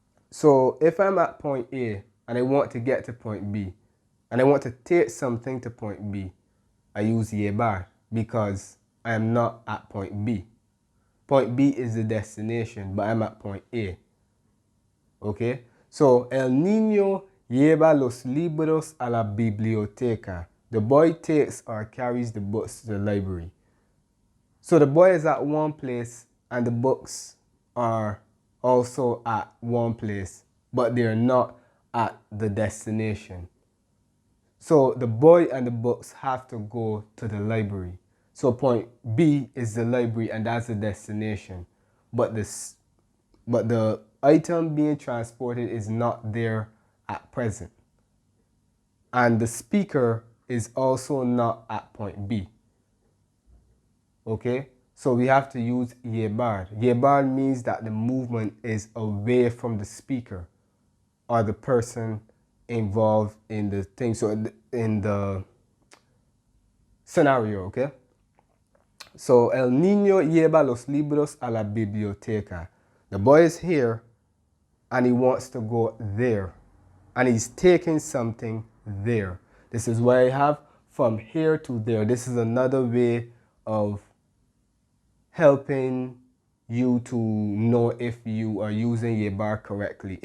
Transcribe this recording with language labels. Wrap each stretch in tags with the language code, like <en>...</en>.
<en>So if I'm at point A and I want to get to point B and I want to take something to point B, I use llevar because I am not at point B. Point B is the destination, but I'm at point A. Okay?</en> <es>So, el niño lleva los libros a la biblioteca.</es> <en>The boy takes or carries the books to the library. So the boy is at one place and the books are also at one place, but they're not at the destination. So the boy and the books have to go to the library. So point B is the library and that's the destination. But the item being transported is not there at present. And the speaker is also not at point B. Okay? So we have to use llevar. Llevar means that the movement is away from the speaker or the person involved in the thing. So in the scenario, okay?</en> <es>So el niño lleva los libros a la biblioteca.</es> <en>The boy is here and he wants to go there. And he's taking something there. This is why I have from here to there. This is another way of helping you to know if you are using llevar correctly.</en>